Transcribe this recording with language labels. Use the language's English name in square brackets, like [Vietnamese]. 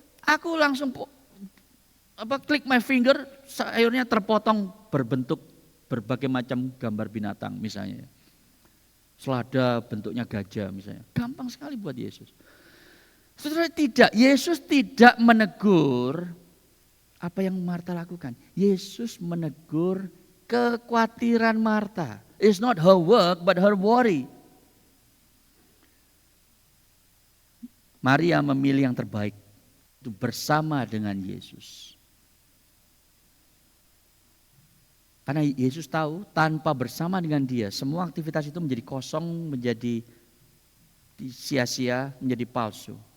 [Indonesian] Aku langsung klik [English] my finger, [Indonesian] sayurnya terpotong berbentuk berbagai macam gambar binatang misalnya. Selada bentuknya gajah misalnya. Gampang sekali buat Yesus. Saudara tidak, Yesus tidak menegur apa yang Marta lakukan. Yesus menegur kekhawatiran Marta. [English] It's not her work but her worry. [Indonesian] Maria memilih yang terbaik itu bersama dengan Yesus. Karena Yesus tahu tanpa bersama dengan dia, semua aktivitas itu menjadi kosong, menjadi sia-sia, menjadi palsu.